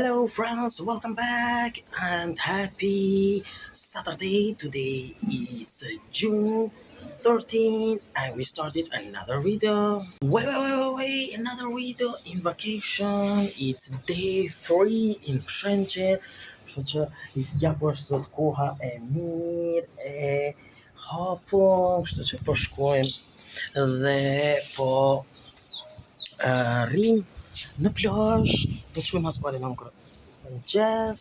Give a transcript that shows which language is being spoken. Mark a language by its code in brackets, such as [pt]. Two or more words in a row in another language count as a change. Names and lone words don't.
[en] friends, welcome back and happy Saturday. Today it's June 13 and we started another video. Wait, another video in vacation. It's day 3 in Shenzhen. [sq] Ja po është sot koha e mirë e hapun, kështu që po shkojmë dhe po rrim në plazh, do të shkojmë as pari në mëngjes.